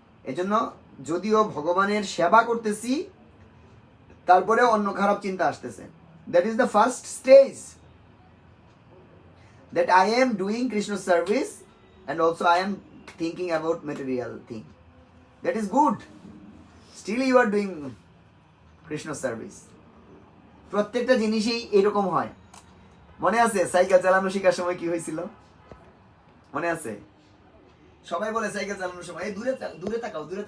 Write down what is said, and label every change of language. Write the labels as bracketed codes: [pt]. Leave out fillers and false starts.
[bn] এজন্য যদিও ভগবানের সেবা করতেছি, তারপরে অন্য খারাপ চিন্তা আসতেছে, [en] That is the first stage, that I am doing Krishna service and also I am thinking about material thing. That is good. Still you are doing Krishna service. [bn] প্রত্যেকটা জিনিসই এরকম হয়। মনে আছে সাইকেল চালানো শেখার সময় কি হয়েছিল? মনে আছে? সবাই বলে সাইকেল চালানোর সময় এই দূরে তাকাও।